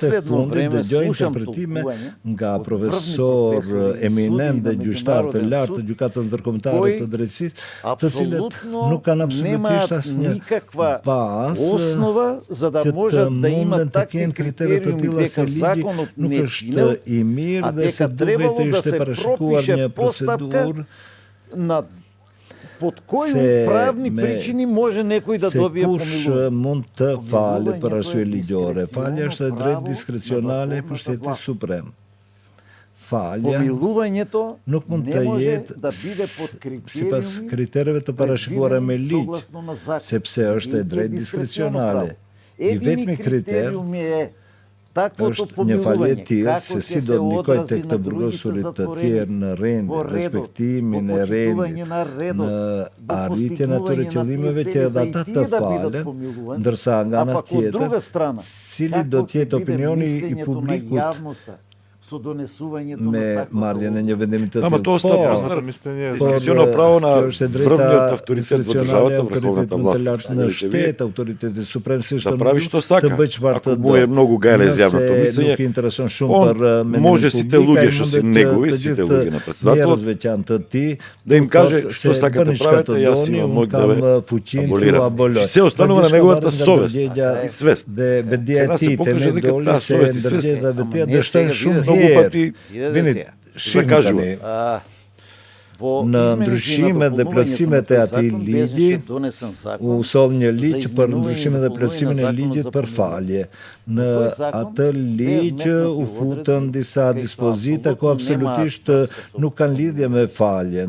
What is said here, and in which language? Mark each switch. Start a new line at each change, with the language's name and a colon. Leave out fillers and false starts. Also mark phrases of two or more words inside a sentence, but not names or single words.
Albanian: e fundit dëgjoj interpretime nga profesor eminent dhe gjyqtar të lartë të gjykatës ndërkombëtare të drejtësisë, të cilët nuk kanë absolutisht asnjë bazë që të mundën të kenë kritere të tilla se ligji nuk është i mirë dhe se duhet të ishte parashikuar një procedurë
Macedonian: под кои правни причини може некој да добие помилување?
Albanian: Se kush mund të falet për arsye ligjore? Falja është e drejtë diskrecionale e pushtetit suprem. Falja nuk mund të jetë sipas kritereve të parashikuara me ligj, sepse është e drejtë diskrecionale. I vetmi kriter është një falje e tillë se si do të ndikojë tek të burgosurit të tjerë në rendin, respektimin e rendit, në arritjen e atyre qëllimeve që edhe ata të falen, ndërsa nga ana tjetër, cili do të jetë opinioni i publikut me marrjen e një vendimi të tillë.
Macedonian: To остава дискреционно право на врвниот авторитет во државата, врховната власт на штет, авторитетот супрем да прави што сака. Ако му е многу гајле јавното мислење, може сите луѓе што си негови, сите луѓе на председателот, да им каже што сакате правите, јас си имам мој да аболирам. Се останува на неговата совест и свест. Кога се покаже дека таа совест и свест
Albanian: Shihni në ndryshimet dhe plotësimet e atij ligji, u soll një ligj për ndryshimin dhe plotësimin e ligjit për falje. Në atë ligj u futën disa dispozita ku absolutisht nuk kanë lidhje me faljen.